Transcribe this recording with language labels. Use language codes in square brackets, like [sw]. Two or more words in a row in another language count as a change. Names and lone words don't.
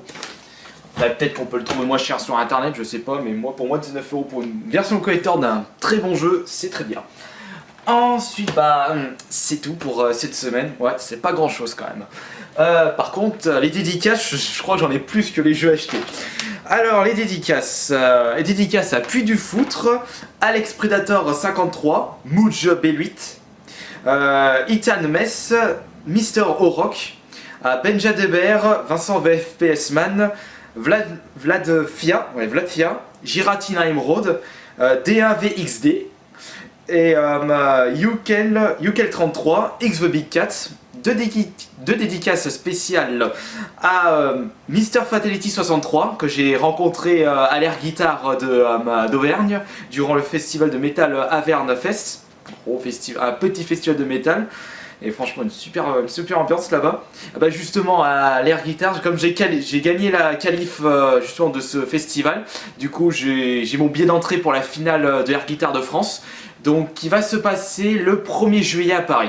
[fr] Peut-être qu'on peut le trouver moins cher sur internet, je sais pas, mais pour moi 19 € pour une version collector d'un très bon jeu, c'est très bien. Ensuite, c'est tout pour cette semaine. Ouais, c'est pas grand chose quand même. Par contre, les dédicaces, je crois que j'en ai plus que les jeux achetés. Alors, les dédicaces à Puy du Foutre, Alex Predator 53, Mouj B8, Ethan Mess, Mister O'Rock, Benja Debert, Vincent VFPS Man, Vlad Fia, Giratina Emerald, D1VXD et Yukel33, X The Big Cat. Deux dédicaces spéciales à Mr Fatality 63 que j'ai rencontré à l'air guitare d'Auvergne durant le festival de métal Averne Fest, un petit festival de métal. Et franchement une super ambiance là-bas. Justement à l'air guitare, comme j'ai gagné la qualif justement de ce festival, du coup j'ai mon billet d'entrée pour la finale de Air Guitar de France, donc qui va se passer le 1er juillet à Paris.